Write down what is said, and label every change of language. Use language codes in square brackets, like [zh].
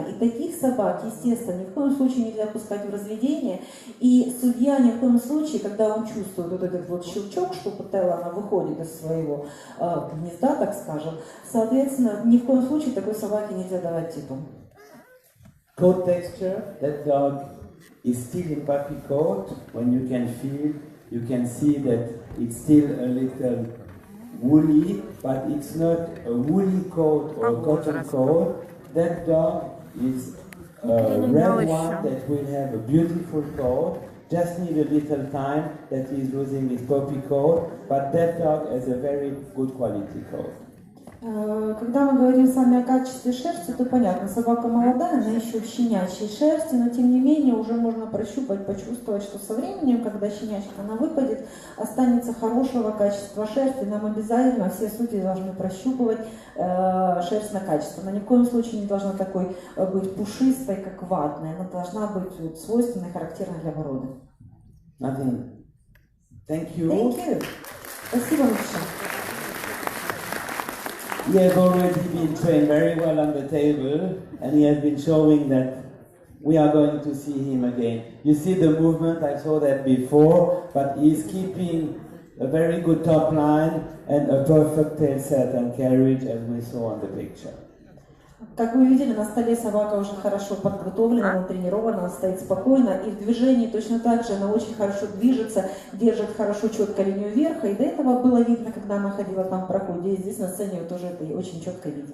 [ru] И таких собак, естественно, ни в коем случае нельзя пускать в разведение. И судья ни в коем случае, когда он чувствует вот этот вот щелчок, что пателла она выходит из своего гнезда, так скажем, соответственно, ни в коем случае такой собаке нельзя давать титул. [en] Coat texture, that dog is still in puppy coat. When you can feel, you can see that it's still a little woolly, but it's not a woolly coat or a cotton coat. That dog is a red one that will have a beautiful coat. Just need a little time that he's losing his puppy coat, but that dog has a very good quality coat. [ru] Когда мы говорим с вами о качестве шерсти, то понятно, собака молодая, она еще в щенячьей шерсти, но тем не менее уже можно прощупать, почувствовать, что со временем, когда щенячка она выпадет, останется хорошего качества шерсти. Нам обязательно все судьи должны прощупывать шерсть на качество. Она ни в коем случае не должна такой быть пушистой, как ватная. Она должна быть вот, свойственной, характерной для породы. [en] Nothing. Thank you. Thank you. [ru] Спасибо большое. [en] He has already been trained very well on the table, and he has been showing that we are going to see him again. You see the movement, I saw that before, but he's keeping a very good top line and a perfect tail set and carriage as we saw on the picture. [ru] Как вы видели, на столе собака уже хорошо подготовлена, она тренирована, она стоит спокойно, и в движении точно так же она очень хорошо движется, держит хорошо четко линию верха, и до этого было видно, когда она ходила там в проходе, и здесь на сцене вы тоже это очень четко видите.